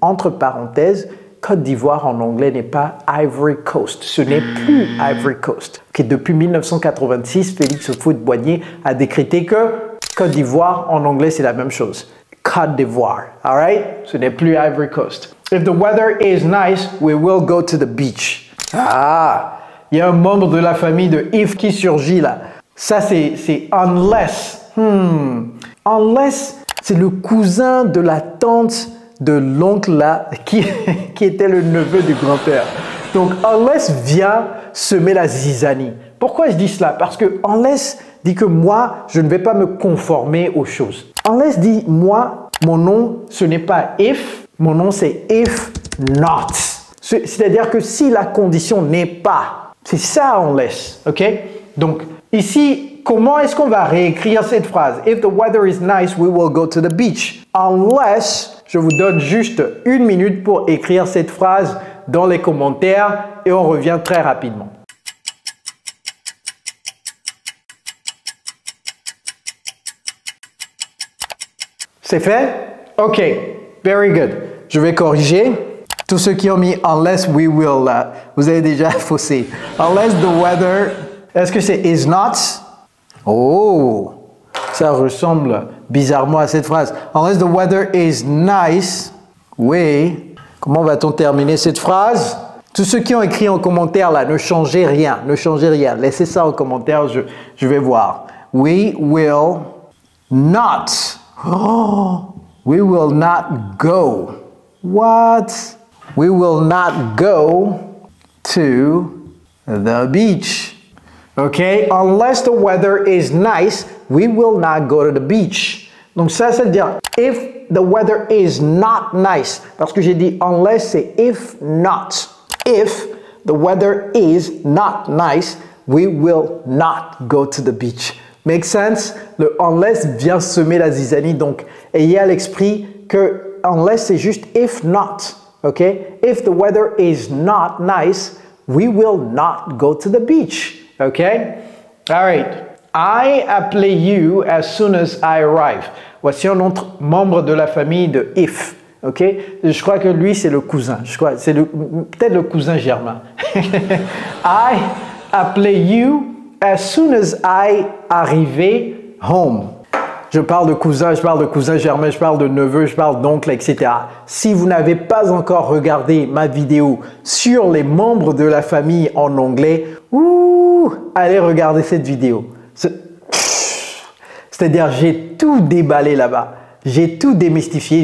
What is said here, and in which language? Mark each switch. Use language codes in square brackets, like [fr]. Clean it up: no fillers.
[fr] Entre parenthèses, Côte d'Ivoire en anglais n'est pas Ivory Coast. Ce n'est plus Ivory Coast. Okay, depuis 1986, Félix Houphouët-Boigny a décrété que Côte d'Ivoire, en anglais, c'est la même chose. Côte d'Ivoire, [en] all right? [fr] Ce n'est plus Ivory Coast. [en] If the weather is nice, we will go to the beach. [fr] Ah, il y a un membre de la famille de if qui surgit là. Ça, c'est unless. Unless, c'est le cousin de la tante de l'oncle là, qui était le neveu du grand-père. Donc, unless vient semer la zizanie. Pourquoi je dis cela? Parce que unless dit que moi, je ne vais pas me conformer aux choses. Unless dit, moi, mon nom, ce n'est pas if, mon nom c'est if not. C'est-à-dire que si la condition n'est pas, c'est ça unless, ok? Donc, ici, comment est-ce qu'on va réécrire cette phrase? [en] If the weather is nice, we will go to the beach. [fr] Unless, je vous donne juste 1 minute pour écrire cette phrase dans les commentaires et on revient très rapidement. C'est fait? OK. [en] Very good. [fr] Je vais corriger. Tous ceux qui ont mis [en] unless we will, [fr] là, vous avez déjà faussé. [en] Unless the weather, [fr] est-ce que c'est is not? Oh, ça ressemble bizarrement à cette phrase. [en] Unless the weather is nice, oui. [fr] Comment va-t-on terminer cette phrase? Tous ceux qui ont écrit en commentaire, là, ne changez rien. Ne changez rien. Laissez ça en commentaire, je vais voir. [en] We will not. Oh, we will not go. What? We will not go to the beach. Okay? Unless the weather is nice, we will not go to the beach. [fr] Donc ça, c'est dire [en] if the weather is not nice. [fr] Parce que j'ai dit unless, c'est if not. [en] If the weather is not nice, we will not go to the beach. Make sense? [fr] Le unless vient semer la zizanie. Donc, ayez à l'esprit que unless, c'est juste if not. [en] Okay? If the weather is not nice, we will not go to the beach. Okay? All right. I appelé you as soon as I arrive. [fr] Voici un autre membre de la famille de if. Ok? Je crois que lui, c'est le cousin. Je crois, c'est peut-être le cousin germain. [en] I appelé you as soon as I arrivé home. [fr] Je parle de cousin germain, je parle de neveu, je parle d'oncle, etc. Si vous n'avez pas encore regardé ma vidéo sur les membres de la famille en anglais, allez regarder cette vidéo. C'est-à-dire, j'ai tout déballé là-bas. J'ai tout démystifié.